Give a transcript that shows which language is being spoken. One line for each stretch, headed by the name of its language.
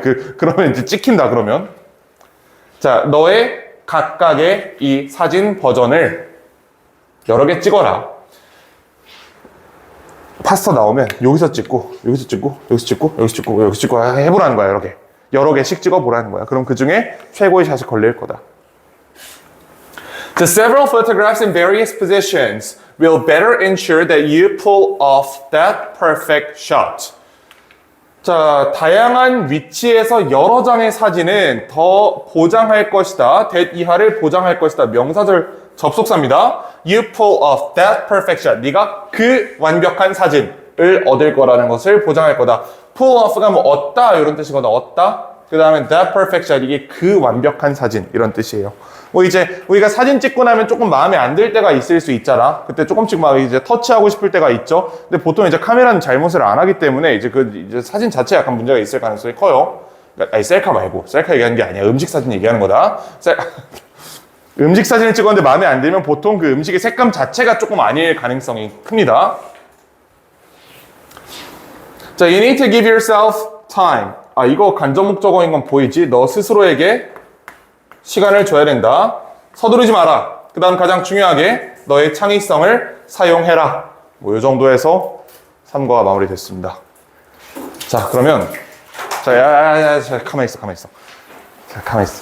Korean: 그러면 이제 찍힌다 그러면. 자, 너의 각각의 이 사진 버전을 여러 개 찍어라. 파스타 나오면 여기서 찍고 여기서 찍고 여기서 찍고 여기서 찍고 여기서 찍고 해보라는 거야. 여러 개씩 찍어보라는 거야. 그럼 그 중에 최고의 샷이 걸릴 거다.
English: The several photographs in various positions will better ensure that you pull off that perfect shot.
Korean: 자, 다양한 위치에서 여러 장의 사진은 더 보장할 것이다. that 이하를 보장할 것이다. 명사절 접속사입니다.
English: You pull off that perfect shot.
Korean: 네가 그 완벽한 사진을 얻을 거라는 것을 보장할 거다. pull off가 뭐 얻다 이런 뜻이거든. 얻다. 그 다음에 that perfect shot, 이게 그 완벽한 사진, 이런 뜻이에요. 뭐 이제 우리가 사진 찍고 나면 조금 마음에 안 들 때가 있을 수 있잖아. 그때 조금씩 막 이제 터치하고 싶을 때가 있죠. 근데 보통 이제 카메라는 잘못을 안 하기 때문에 이제 사진 자체에 약간 문제가 있을 가능성이 커요. 아니, 셀카 말고. 셀카 얘기하는 게 아니야. 음식 사진 얘기하는 거다. 음식 사진을 찍었는데 마음에 안 들면 보통 그 음식의 색감 자체가 조금 아닐 가능성이 큽니다.
English: 자, you need to give yourself time.
Korean: 아, 이거 간접 목적어인 건 보이지? 너 스스로에게 시간을 줘야 된다. 서두르지 마라. 그 다음 가장 중요하게 너의 창의성을 사용해라. 뭐 이 정도에서 3과가 마무리됐습니다. 자, 그러면 자, 가만히 있어. 자, 가만히 있어.